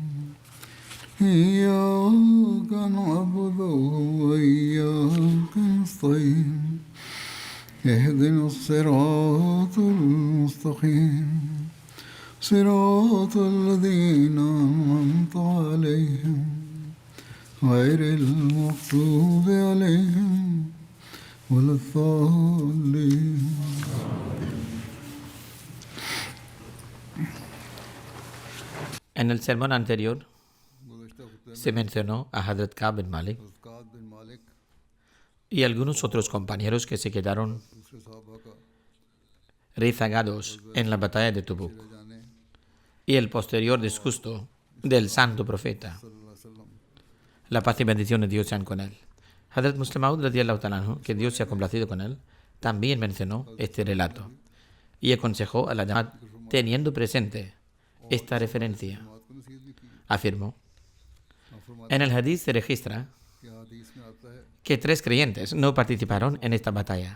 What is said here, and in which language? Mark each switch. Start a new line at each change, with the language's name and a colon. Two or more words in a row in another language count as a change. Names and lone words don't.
Arabic: إياك نعبد وإياك نستعين اهدنا الصراط المستقيم صراط الذين أنعمت عليهم غير المغضوب عليهم ولا الضالين.
Spanish: En el sermón anterior se mencionó a Hazrat Ka'b bin Malik y algunos otros compañeros que se quedaron rezagados en la batalla de Tubuk y el posterior disgusto del santo profeta. La paz y bendición de Dios sean con él.
Arabic: Hazrat Musleh Maud رضي الله تعالى عنه,
Spanish: que Dios se ha complacido con él, también mencionó este relato y aconsejó a la Jamaat teniendo presente esta referencia. Afirmó: en el hadith se registra que 3 creyentes no participaron en esta batalla.